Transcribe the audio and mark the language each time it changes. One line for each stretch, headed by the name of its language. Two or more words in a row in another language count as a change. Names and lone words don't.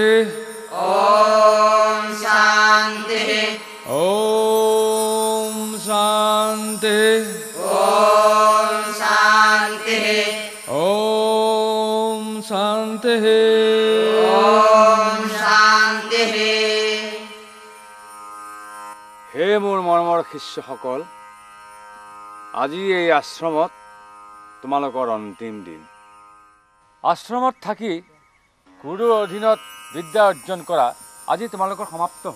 Sanskrit: ॐ शान्तिः ॐ शान्ति ॐ शान्तिः ॐ शान्तिः ॐ शान्तिः
Assamese: হে মোৰ মৰমৰ শিষ্যসকল, আজি এই আশ্ৰমত তোমালোকৰ অন্তিম দিন। আশ্ৰমত থাকি গুৰুৰ অধীনত বিদ্যা অৰ্জন কৰা আজি তোমালোকৰ সমাপ্ত হ'ল।